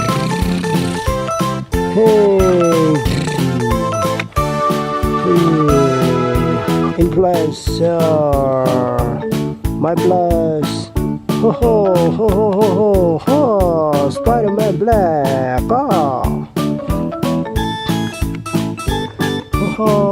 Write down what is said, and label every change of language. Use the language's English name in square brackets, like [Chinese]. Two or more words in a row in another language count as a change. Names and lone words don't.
[English] Hey. Influencer. My plus. Ho ho ho ho ho ho ho. Spider-Man Black. Ah. Ho ho.